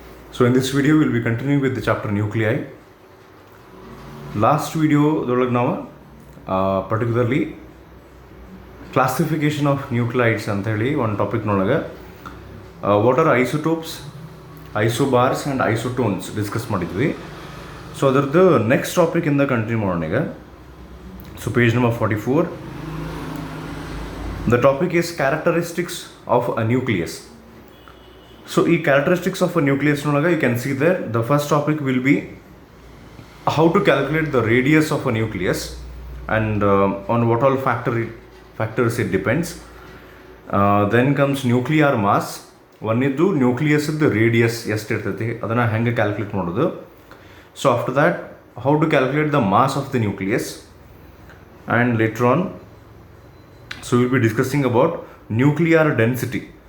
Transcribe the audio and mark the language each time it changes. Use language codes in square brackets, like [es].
[en] So in this video we'll be continuing with the chapter nuclei. Last video now particularly classification of nuclides [kn] ಅಂತ ಹೇಳಿ ಒಂದು topic ನೊಳಗೆ [en] What are isotopes, isobars and isotones discuss ಮಾಡಿದ್ವಿ. [kn] So ಅದರದ್ದು next ಟಾಪಿಕಿಂದ continue ಮಾಡೋಣ ಈಗ. [en] So page number 44. The topic is characteristics of a nucleus. So ಈ characteristics of a nucleus ನೊಳಗೆ you can see that the first topic will be how to calculate the radius of a nucleus and on what all factors it depends. Then comes nuclear mass. One is nucleus the radius [kn] ಎಷ್ಟು ಇರ್ತೈತಿ ಅದನ್ನು ಹೆಂಗೆ calculate ಮಾಡೋದು. [en] So after that how to calculate the mass of the nucleus, and later on so we'll be discussing about nuclear density.